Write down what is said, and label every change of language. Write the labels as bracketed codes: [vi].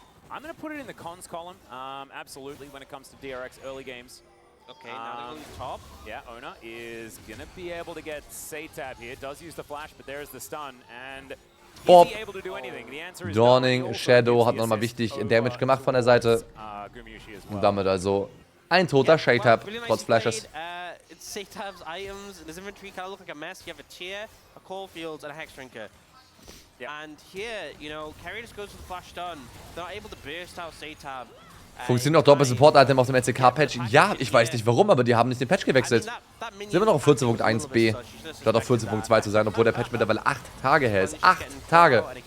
[en] I'm going to put it in the cons column, absolutely, when it comes to DRX early games. Okay, now they're going top. Yeah, Ona is going to be able to get Satab here. Does use the flash, but there's the stun. And is he able to do anything? The answer is [de] Dawning, Shadow hat nochmal wichtig Damage gemacht von der Seite. Und damit also ein toter Shade-Tab, trotz Flashes. [en] Satab's items in his inventory kind of look like a mess. You have a Tear, a Caulfield, and a Hex Drinker. And here, you know, Carry just goes for the flash stun. They're not able to burst out Satab. [de] Funktioniert auch Doppel-Support-Item auf dem LCK-Patch? Ja, ich weiß nicht warum, aber die haben nicht den Patch gewechselt. Sind wir noch auf 14.1b. Statt auf 14.2 zu sein, obwohl der Patch mittlerweile 8 Tage her ist. 8 Tage!